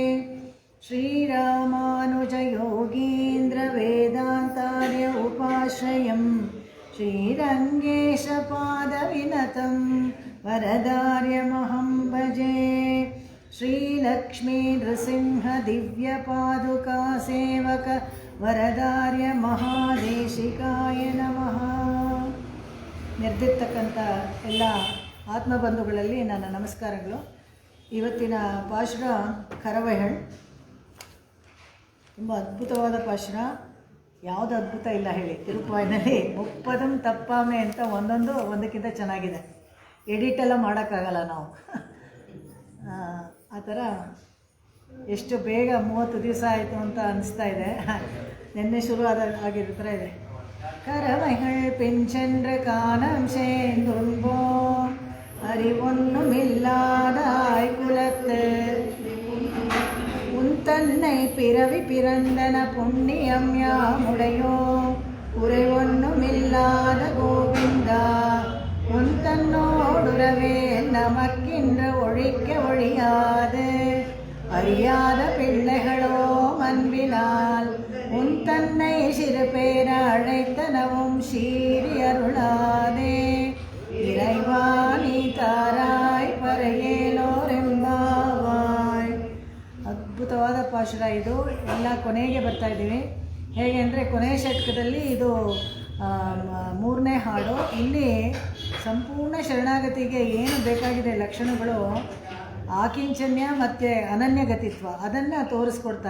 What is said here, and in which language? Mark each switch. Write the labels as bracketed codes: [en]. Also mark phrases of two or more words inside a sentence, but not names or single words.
[sa] श्रीरामानुजयोगीन्द्रवेदान्तार्य उपाश्रयं श्रीरङ्गेशपादविनतं वरदार्यमहं भजे। श्रीलक्ष्मीनृसिंहदिव्यपादुकासेवक वरदार्य महादेशिकाय नमः. [kn] ನೆರೆದಿರ್ತಕ್ಕಂಥ ಎಲ್ಲ ಆತ್ಮಬಂಧುಗಳಲ್ಲಿ ನನ್ನ ನಮಸ್ಕಾರಗಳು. ಇವತ್ತಿನ ಪಾಶುರ ಕರವಹಳ್ ತುಂಬ ಅದ್ಭುತವಾದ ಪಾಶುರ. ಯಾವುದು ಅದ್ಭುತ ಇಲ್ಲ ಹೇಳಿ. ತಿರುಪಾಯಿನಲ್ಲಿ [ta] முப்பதும் தப்பாமே [kn] ಅಂತ ಒಂದಕ್ಕಿಂತ ಚೆನ್ನಾಗಿದೆ. ಎಡಿಟೆಲ್ಲ ಮಾಡೋಕ್ಕಾಗಲ್ಲ ನಾವು. ಆ ಥರ ಎಷ್ಟು ಬೇಗ 30 ದಿವಸ ಆಯಿತು ಅಂತ ಅನಿಸ್ತಾ ಇದೆ. ನಿನ್ನೆ ಶುರು ಆಗಿರೋ ಥರ ಇದೆ. [ta] கரவைகள் பெஞ்சென்று காணம் சேர்ந்துன்போ அறிவொன்னுமில்லாதாய் குலத்து உன் தன்னை பிறவி பிறந்தன புண்ணியம் யாமுடையோ குறைவொன்னுமில்லாத கோவிந்தா உன் தன்னோடுறவே நமக்கின்ற ஒழிக்க ஒழியாது அறியாத பிள்ளைகளோ அன்பினால் உன் தன்னை சிறு பேர அழைத்தனவும் சீரி அருளாதே இறைவா நீ தாராய் ಪರೆಯೇಲೋರೆಂಬಾವಾಯ್. [kn] ಅದ್ಭುತವಾದ ಪಾಶುರ ಇದು. ಎಲ್ಲ ಕೊನೆಗೆ ಬರ್ತಾ ಇದ್ದೀವಿ. ಹೇಗೆ ಅಂದರೆ ಕೊನೆಯ ಷಟ್ಕದಲ್ಲಿ ಇದು 3ನೇ ಹಾಡು. ಇಲ್ಲಿ ಸಂಪೂರ್ಣ ಶರಣಾಗತಿಗೆ ಏನು ಬೇಕಾಗಿದೆ ಲಕ್ಷಣಗಳು, ಆಕಿಂಚನ್ಯ ಮತ್ತು ಅನನ್ಯಗತಿತ್ವ ಅದನ್ನು ತೋರಿಸ್ಕೊಡ್ತಾರೆ.